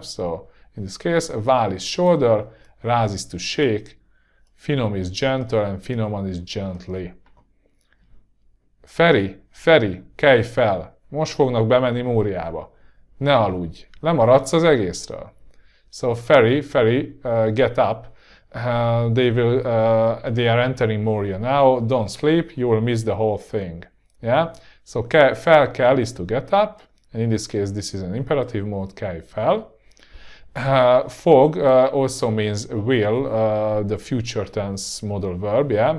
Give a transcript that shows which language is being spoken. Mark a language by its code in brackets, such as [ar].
[en] So in this case, vál is shoulder, ráz is to shake, finom is gentle, and finoman is gently. [hu] Feri, kelj fel! Most fognak bemenni Móriába. Ne aludj, lemaradsz az egészről. [en] So Feri, get up. They are entering Moria now. Don't sleep, you will miss the whole thing. Yeah? So [hu] fel kell [en] is to get up, and in this case this is an imperative mode, [hu] kelj fel. [en] Fog also means will, the future tense modal verb, yeah?